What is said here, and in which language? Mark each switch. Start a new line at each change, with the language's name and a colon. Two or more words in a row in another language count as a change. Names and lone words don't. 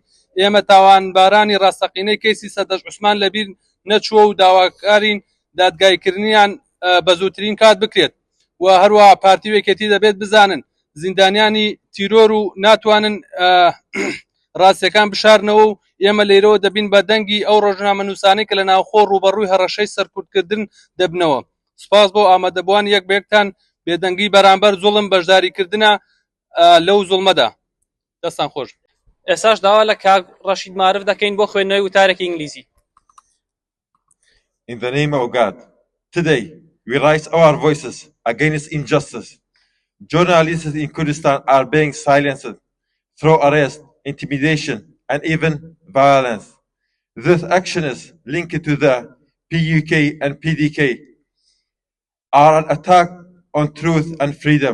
Central Kurdish: ئێمە تاوانبارانی ڕاستەقینەی کەیسی سەردەش عوسمان لەبیر نەچووە و داواکارین دادگایکردنیان بە زووترین کات بکرێت و هەروە پارتی وێکێتی دەبێت بزانن زیندانیانی تیرۆر و ناتوانن ڕاستیەکان بشارنەوە و ئێمە لێرەوە دەبین بە دەنگی ئەو ڕۆژنامە نووسانەی کە لە ناوخۆ ڕوبەڕووی هەڕەشەی سەرکوتکردن دەبنەوە. سپاس بۆ ئامادەبووان یەک بەیەکتان بێدەنگی بەرامبەر زوڵم بەشداریکردنە لەو زوڵمەدا. دەستان خۆش. ئێستاش داوا لە کاک ڕەشید معرف دەکەین بۆ خوێندنەوەی وتارێکی ئینگلیزی.
English: In the name of God, today we raise our voices against injustice. Journalists in Kurdistan are being silenced through arrest, intimidation, and even violence. This action is linked to the PUK and PDK are an attack on truth and freedom.